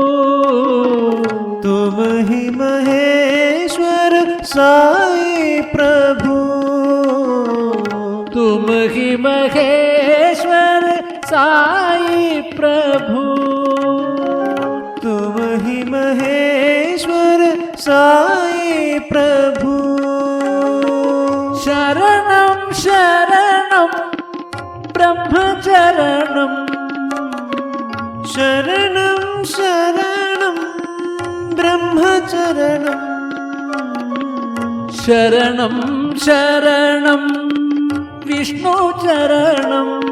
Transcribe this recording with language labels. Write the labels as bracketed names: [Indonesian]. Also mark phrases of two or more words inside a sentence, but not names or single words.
[Hindi] तुम ही महेश्वर साई प्रभु, तुम ही महेश्वर साई प्रभु, तुम ही महेश्वर साई प्रभु. [Sanskrit] शरणं शरणं ब्रह्मचरणं, शरणं शरणं ब्रह्मचरणं, शरणं शरणं विष्णुचरणं,